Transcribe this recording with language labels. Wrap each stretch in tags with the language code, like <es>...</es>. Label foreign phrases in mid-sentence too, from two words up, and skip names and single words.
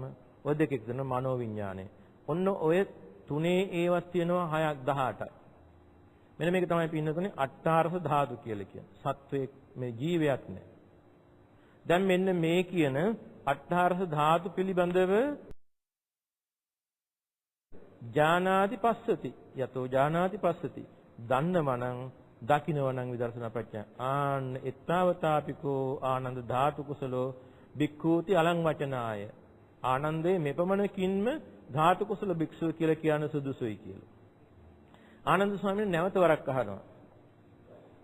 <si>ඔය දෙක එකතු වෙන මනෝ විඥානය. ඔන්න ඔය තුනේ ඒවත් තියෙනවා 6ක් 18ක්. මෙන්න මේක තමයි පින්නතුනේ අට්ඨාරස ධාතු කියලා කියන්නේ. සත්වයේ මේ ජීවයක් නෑ. දැන් මෙන්න මේ කියන අට්ඨාරස ධාතු පිළිබඳව</si> <pi>ඥානාදි පස්සති. යතෝ ඥානාදි පස්සති.</pi> <si>දන්නවනම් දකින්නවනම් විදර්ශනා ප්‍රඥා.</si> <pi>ආන්න එත්තාවතාපිකෝ ආනන්ද ධාතු කුසලෝ භික්ඛූති අලං වචනාය.</pi> <si>ආනන්දේ මෙපමණකින්ම ධාතු කුසල භික්ෂුව කියලා කියන සුදුසුයි කියලා. ආනන්ද ස්වාමීන් නැවත වරක් අහනවා.</si>